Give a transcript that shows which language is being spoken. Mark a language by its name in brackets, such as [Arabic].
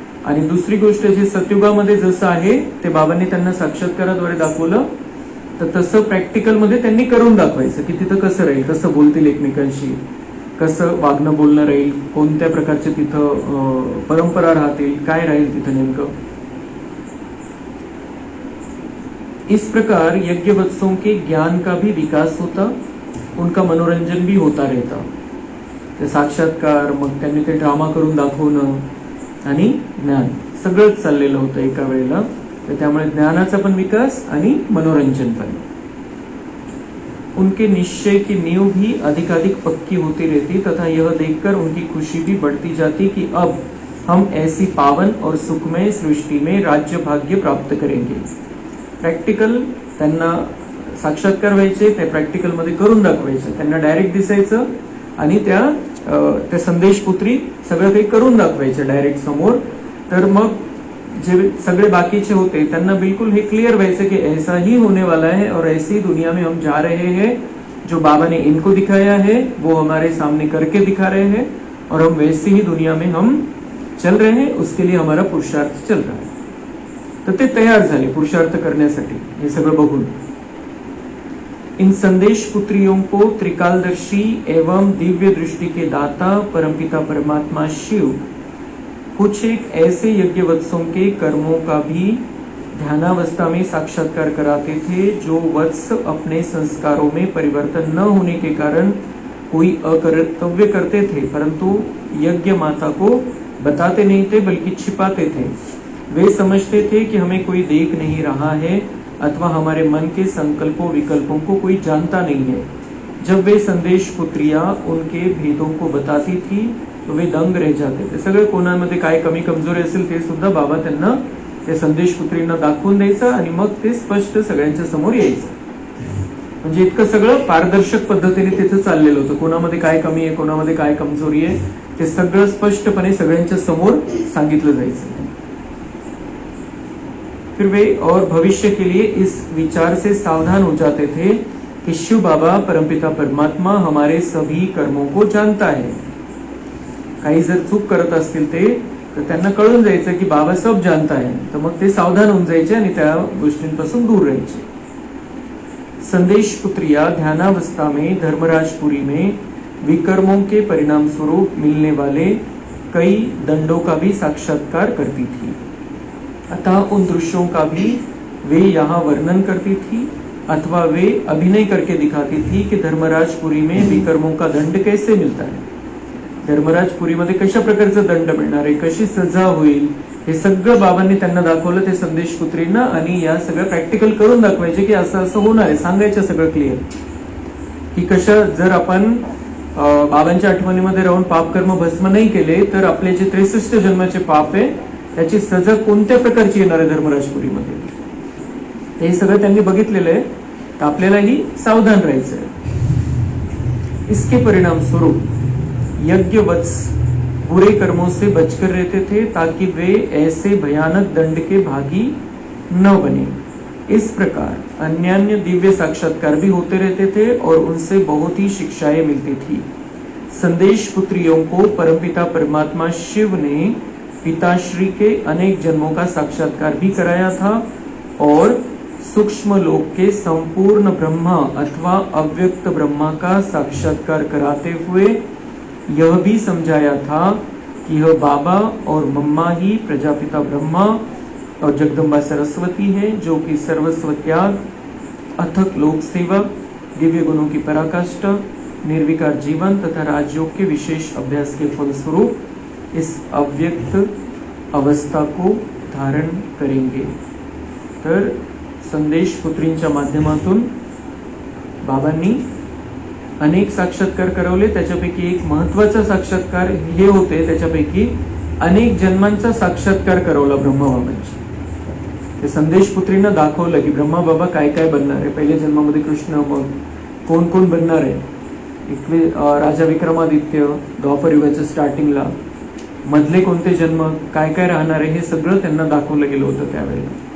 [Marathi] आणि दुसरी गोष्ट, जे सतयुगामध्ये जसं आहे ते बाबांनी त्यांना साक्षात्काराद्वारे दाखवलं, तर तसं प्रॅक्टिकलमध्ये त्यांनी करून दाखवायचं की तिथं कसं राहील, कसं बोलतील एकमेकांशी, कसं वागणं बोलणं राहील, कोणत्या प्रकारचे तिथं परंपरा राहतील, काय राहील तिथं नेमकं. [Hindi] इस प्रकार यज्ञ वत्सों के ज्ञान का भी विकास होता, उनका मनोरंजन भी होता रहता. [Marathi] ते साक्षात्कार, मग त्यांनी ते ड्रामा करून दाखवणं आणि ज्ञान सगळंच चाललेलं होतं एका वेळेला. तर त्यामुळे ज्ञानाचा पण विकास आणि मनोरंजन पण. [Hindi] उनके निश्चय की नींव भी अधिकाधिक पक्की होती रहती तथा यह देखकर उनकी खुशी भी बढ़ती जाती कि अब हम ऐसी पावन और सुखमय सृष्टि में राज्य भाग्य प्राप्त करेंगे. [Marathi] प्रॅक्टिकल त्यांना साक्षात्कार व्हायचे, ते प्रॅक्टिकल मध्ये करून दाखवायचे, त्यांना डायरेक्ट दिसायचं आणि त्या संदेशपुत्री सगळं काही करून दाखवायचे डायरेक्ट समोर. तर मग जे सगळे बाकीचे होते त्यांना बिल्कुल हे क्लियर व्हायचं की [Hindi] ऐसा ही होने वाला है और ऐसी दुनिया में हम जा रहे हैं. जो बाबा ने इनको दिखाया है वो हमारे सामने करके दिखा रहे हैं और हम वैसी ही दुनिया में हम चल रहे हैं. उसके लिए हमारा पुरुषार्थ चल रहा है. [Marathi] तर ते तयार झाले पुरुषार्थ करण्यासाठी हे सगळं बघून. [Hindi] इन संदेश पुत्रियों को त्रिकालदर्शी एवं दिव्य दृष्टि के दाता परमपिता परमात्मा शिव कुछ एक ऐसे यज्ञवत्सों के कर्मों का भी ध्यानावस्था में साक्षात्कार कराते थे जो वत्स अपने संस्कारों में परिवर्तन न होने के कारण कोई अकर्तव्य करते थे, परंतु यज्ञ माता को बताते नहीं थे बल्कि छिपाते थे. वे समझते थे कि हमें कोई देख नहीं रहा है अथवा हमारे मन के संकल्पों विकल्पों को कोई जानता नहीं है. जब वे संदेश पुत्रियां उनके भेदों को बताती थी तो वे दंग रह जाते थे. [Marathi] सगळे कोणामध्ये काय कमी कमजोरी असेल ते सुद्धा बाबा त्यांना त्या संदेश पुत्रींना दाखवून द्यायचं आणि मग ते स्पष्ट सगळ्यांच्या समोर यायचं. म्हणजे इतकं सगळं पारदर्शक पद्धतीने तिथं चाललेलं होतं. कोणामध्ये काय कमी आहे, कोणामध्ये काय कमजोरी आहे, ते सगळं स्पष्टपणे सगळ्यांच्या समोर सांगितलं जायचं. [Hindi] फिर वे और भविष्य के लिए इस विचार से सावधान हो जाते थे कि शिव बाबा परमपिता परमात्मा हमारे सभी कर्मों को जानता है. [Marathi] काही जर चूक करत असतील ते तर त्यांना कळून जायचं की [Hindi] बाबा सब जानता है. [Marathi] तर मग ते सावधान होऊन जायचे आणि त्या गोष्टींपासून दूर राहायचे. [Hindi] संदेश पुत्रिया ध्यानावस्था में धर्मराजपुरी में विकर्मों के परिणाम स्वरूप मिलने वाले कई दंडों का भी साक्षात्कार करती थी. अतः उन दृश्यों का भी वे यहाँ वर्णन करती थी अथवा वे अभिनय करके दिखाती थी कि धर्मराजपुरी में विकर्मों का दंड कैसे मिलता है. [Marathi] धर्मराजपुरीमध्ये कशा प्रकारचा दंड मिळणार आहे, कशी सजा होईल, हे सगळं बाबांनी त्यांना दाखवलं ते संदेश पुत्रींना. आणि या सगळं प्रॅक्टिकल करून दाखवायचे की असं असं होणार आहे, सांगायचं सगळं क्लिअर की कशा जर आपण बाबांच्या आठवणीमध्ये राहून पाप कर्म भस्म नाही केले तर आपले जे 63 जन्माचे पाप आहे त्याची सजा कोणत्या प्रकारची येणार आहे धर्मराजपुरीमध्ये, हे सगळं त्यांनी बघितलेलं आहे. तर आपल्यालाही सावधान राहायचं आहे. [Hindi] इसके परिणाम स्वरूप यज्ञवत्स बुरे कर्मों से बचकर रहते थे ताकि वे ऐसे भयानक दंड के भागी न बने. इस प्रकार अन्यान्य दिव्य साक्षात्कार भी होते रहते थे और उनसे बहुत ही शिक्षाएं मिलती थी. संदेश पुत्रियों को परमपिता परमात्मा शिव ने पिताश्री के अनेक जन्मों का साक्षात्कार भी कराया था और सूक्ष्म लोक के संपूर्ण ब्रह्मा अथवा अव्यक्त ब्रह्मा का साक्षात्कार कराते हुए यह भी समझाया था कि यह बाबा और मम्मा ही प्रजापिता ब्रह्मा और जगदम्बा सरस्वती है, जो कि सर्वस्व त्याग, अथक लोक सेवा, दिव्य गुणों की पराकाष्ठा, निर्विकार जीवन तथा राजयोग के विशेष अभ्यास के फलस्वरूप इस अव्यक्त अवस्था को धारण करेंगे. [Marathi] तर संदेश पुत्रींच्या माध्यमातून बाबांनी अनेक साक्षात्कार करवले. त्याच्यापैकी एक महत्वाचा साक्षात्कार हे होते, त्याच्यापैकी अनेक जन्मांचा साक्षात्कार करवला ब्रह्माबाबांची. ते संदेश पुत्रींना दाखवलं की ब्रह्मा बाबा काय काय बनणार आहे, पहिल्या जन्मामध्ये कृष्ण, मग कोण कोण बनणार आहे, राजा विक्रमादित्य द्वापर युगाच्या स्टार्टिंगला, मधले कोणते जन्म, काय काय राहणार आहे, हे सगळं त्यांना दाखवलं गेलं होतं त्यावेळेला.